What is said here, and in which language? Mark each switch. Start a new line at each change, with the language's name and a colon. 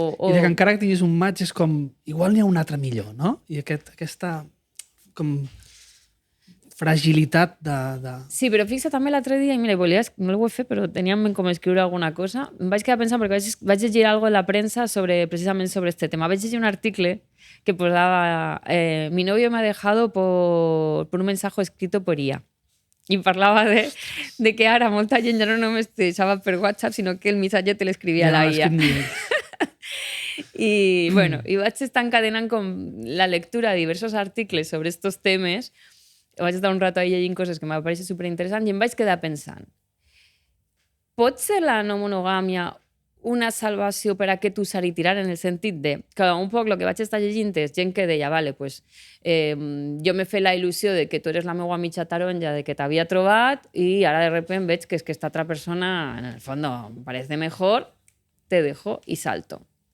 Catalan: I de que encara que tinguis un match és com... Igual n'hi ha un altre millor, no? I aquesta com... fragilitat de... Sí, però fixa també l'altre dia, i mira, no ho he fet, però tenia en ment com escriure alguna cosa. Em vaig quedar pensant perquè vaig llegir alguna cosa en la premsa precisament sobre este tema. Vaig llegir un article que posava
Spanish: mi novio me ha dejado por un mensaje escrito por IA.
Catalan: I parlava de que ara molta gent ja no només te deixava per WhatsApp, sinó que el missatge te l'escrivia la IA. I, bueno, i vaig estar encadenant com la lectura de diversos articles sobre estos temes. Vaig estar un rato ahí llegint coses que m'ha pareixit superinteressant i em vaig quedar pensant, pot ser la no monogàmia una salvació per a aquest usar i tirar, en el sentit de que un poc el que vaig estar llegint és gent que deia, vale, pues, jo m'he fet la il·lusió de que tu eres la meva mitja taronja, de que t'havia trobat i ara
Spanish: de repente
Catalan: veig que és que esta altra persona,
Spanish: en el fondo, me parece mejor, te dejo
Catalan: i salto.